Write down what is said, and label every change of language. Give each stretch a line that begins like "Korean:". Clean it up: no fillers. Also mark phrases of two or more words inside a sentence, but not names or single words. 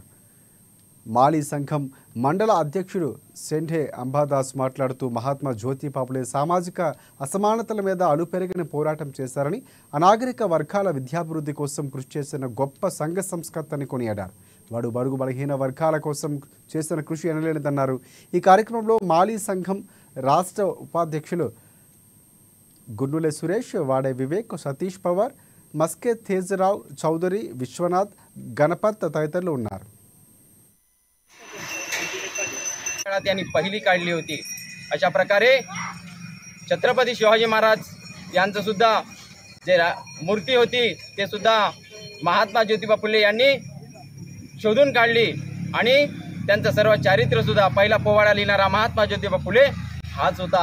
Telugu: మాలీ సంఘం మండల అధ్యక్షుడు సెంఢే అంబాదాస్ మాట్లాడుతూ మహాత్మా జ్యోతిబా పూలే సామాజిక అసమానతల మీద అలుపెరగని పోరాటం చేశారని, అనాగరిక వర్గాల విద్యాభివృద్ధి కోసం కృషి చేసిన గొప్ప సంఘ సంస్కర్తని కొనియాడారు। వాడు బడుగు బలహీన వర్గాల కోసం చేసిన కృషి ఎనలేనిదన్నారు। ఈ కార్యక్రమంలో మాలీ సంఘం రాష్ట్ర ఉపాధ్యక్షులు గున్నులే సురేష్, వాడే వివేక్, సతీష్ పవార్, मस्के तेजराव चौधरी, विश्वनाथ, गणपत तदितरुలు ఉన్నారు।
Marathi: त्यांनी पहिली काढली होती। अशा प्रकारे छत्रपती शिवाजी महाराज यांचं सुद्धा जे मूर्ती होती ते सुद्धा महात्मा ज्योतिबा फुले यांनी शोधून काढली आणि त्यांचं सर्व चारित्र्य सुद्धा पहिला पोवाडा लिहिणारा महात्मा ज्योतिबा फुले हाच होता।